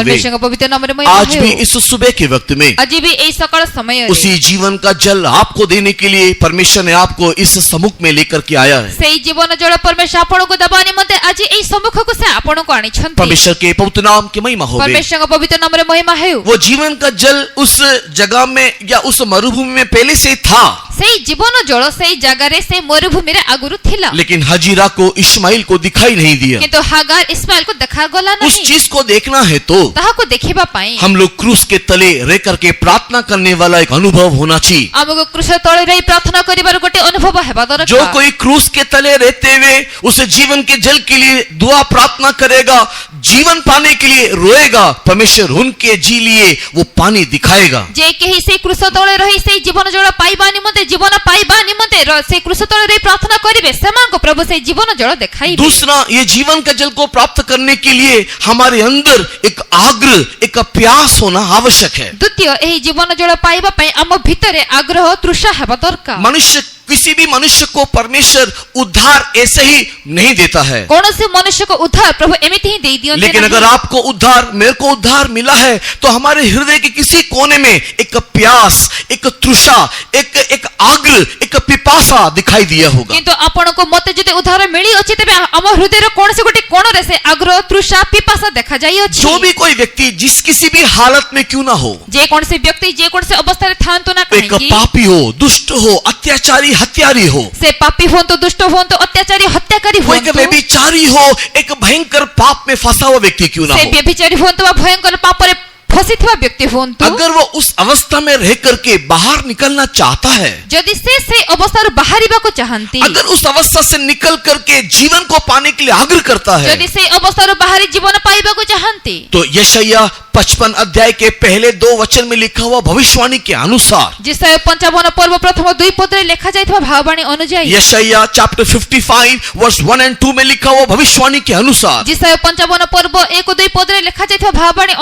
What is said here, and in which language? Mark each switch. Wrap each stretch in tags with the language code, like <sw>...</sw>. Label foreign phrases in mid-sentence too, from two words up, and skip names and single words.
<or>ପରମେଶ୍ୱରଙ୍କ ପବିତ୍ର ନାମରେ ମହିମା</or> <hi>आज भी</hi> <or>ହେଉ।</or> <hi>इस सुबह के वक्त में</hi> <or>ଆଜି ବି ଏହି ସକାଳ ସମୟରେ</or> <hi>उसी जीवन का जल आपको देने के लिए परमेश्वर ने आपको इस सम्मुख में लेकर के आया है।</hi> <or>ସେଇ ଜୀବନ ଜଳ ପରମେଶ୍ୱର ଆପଣଙ୍କୁ ଦେବା ନିମନ୍ତେ ଆଜି ଏହି ସମ୍ମୁଖକୁ ସେ ଆପଣଙ୍କୁ ଆଣିଛନ୍ତି।</or> <hi>परमेश्वर के पवित्र नाम की महिमा होवे।</hi> <or>ପରମେଶ୍ୱରଙ୍କ ପବିତ୍ର ନାମରେ ମହିମା ହେଉ।</or> <hi>वो जीवन का जल उस जगह में या उस मरुभूमि में पहले से था,</hi> <or>ସେଇ ଜୀବନ ଜଳ ସେଇ ଜାଗାରେ ସେଇ ମରୁଭୂମିରେ ଆଗରୁ ଥିଲା,</or> <hi>लेकिन हजीरा को इस्माइल को दिखाई नहीं दिया।</hi> <or>କିନ୍ତୁ ହାଗାର ଇସ୍ମାଏଲକୁ ଦେଖାଗଲା</or> <hi>उस</hi> <or>ନାହିଁ।</or> <hi>चीज को देखना है तो</hi> <or>ତାହାକୁ ଦେଖିବା ପାଇଁ</or> <hi>हम लोग क्रूस के तले रह करके प्रार्थना करने वाला एक अनुभव होना चाहिए।</hi> <or>ଆମକୁ କୃଷ ତଳେ ରହି ପ୍ରାର୍ଥନା କରିବାର ଗୋଟେ ଅନୁଭବ ହେବା</or> <hi>जो</hi> <or>ଦରକାର।</or> <hi>कोई क्रूस के तले रहते हुए उस जीवन के जल के लिए दुआ प्रार्थना करेगा, जीवन पाने के लिए रोएगा, परमेश्वर उनके जी लिए वो पानी दिखाएगा।</hi> <or>ଯେ କେହି ସେଇ କୃଷ ତଳେ ରହି ସେଇ ଜୀବନ ଜଳ ପାଇବା ନିମନ୍ତେ ଜୀବନ ପାଇବା ନିମନ୍ତେ ସେଇ କୃଷ ତଳେ ରହି ପ୍ରାର୍ଥନା କରିବେ, ସେମାନଙ୍କୁ ପ୍ରଭୁ ସେଇ ଜୀବନ ଜଳ ଦେଖାଇବେ।</or> <hi>दूसरा, ये जीवन का जल को प्राप्त करने के लिए हमारे अंदर एक आग्रह, एक प्यास होना आवश्यक है।</hi> <or>ଦ୍ୱିତୀୟ, ଏହି ଜୀବନ ଜଳ ପାଇବା ପାଇଁ ଆମ ଭିତରେ ଆଗ୍ରହ ତୃଷା ହେବା ଦରକାର।</or> <hi>मनुष्य, किसी भी मनुष्य को परमेश्वर उद्धार ऐसे ही नहीं देता है।</hi> <or>କୌଣସି ମନୁଷ୍ୟକୁ ଉଦ୍ଧାର ପ୍ରଭୁ ଏମିତି ହିଁ ଦେଇ ଦିଅନ୍ତି</or> <hi>लेकिन</hi> <or>ନାହିଁ।</or> <hi>अगर आपको उद्धार, मेरे को उद्धार मिला है, तो हमारे हृदय के किसी कोने में एक प्यास, एक तृषा, एक आग्रह, एक पिपासा दिखाई दिया होगा।</hi> <or>କିନ୍ତୁ ଆପଣଙ୍କୁ ମତେ ଯଦି ଉଦ୍ଧାର ମିଳିଅଛି, ତେବେ ଆମ ହୃଦୟର କୌଣସି ଗୋଟେ କୋଣରେ ସେ ଆଗ୍ରହ ତୃଷା ପିପାସା ଦେଖାଯାଇଅଛି।</or> <hi>जो भी कोई व्यक्ति जिस किसी भी हालत में क्यों ना हो,</hi> <or>ଯେକୌଣସି ବ୍ୟକ୍ତି ଯେକୌଣସି ଅବସ୍ଥାରେ ଥାଆନ୍ତୁ ନା</or> <hi>एक</hi> <or>କାହିଁକି,</or> <hi>पापी हो, दुष्ट हो, अत्याचारी, हत्यारी हो,</hi> <or>ସେ ପାପୀ ହୁଅନ୍ତୁ, ଦୁଷ୍ଟ हुଅନ୍ତୁ, ଅତ୍ୟାଚାରୀ ହତ୍ୟାକାରୀ</or> <hi>कोई</hi> <or>ହୁଅନ୍ତୁ,</or> <hi>व्यभिचारी हो, एक भयंकर पाप में फंसा हुआ व्यक्ति क्यों ना</hi> <or>ସେ</or> <hi>हो,</hi> <or>ବ୍ୟଭିଚାରୀ ହୁଅନ୍ତୁ ବା ଭୟଙ୍କର ପାପରେ ଫସିଥିବା ବ୍ୟକ୍ତି ହୁଅନ୍ତୁ,</or> <hi>अगर वो उस अवस्था में रह करके बाहर निकलना चाहता है,</hi> <or>ଯଦି ସେ ସେଇ ଅବସ୍ଥାରୁ ବାହାରିବାକୁ ଚାହାନ୍ତି,</or> <hi>अगर उस अवस्था से निकल करके जीवन को पाने के लिए आग्रह करता है,</hi> <or>ଯଦି ସେଇ ଅବସ୍ଥାରୁ ବାହାରି ଜୀବନ ପାଇବାକୁ ଚାହାନ୍ତି,</or> <hi>तो यशायाह 55 अध्याय के पहले 2 वचन में लिखा हुआ भविष्यवाणी के अनुसार,</hi> <or>ଯେସାୟ 55 ପର୍ବ ପ୍ରଥମ 2 ପଦରେ ଲେଖା ଯାଇଥିବା ଭାବବାଣୀ ଅନୁଯାୟୀ,</or> <hi>यशायाह चैप्टर 55 वर्स 1 और 2 में लिखा हुआ भविष्यवाणी के अनुसार,</hi> <or>ଯେସାୟ 55 ପର୍ବ 1 ଓ 2 ପଦରେ ଲେଖା ଯାଇଥିବା ଭାବବାଣୀ ଅନୁଯାୟୀ,</or>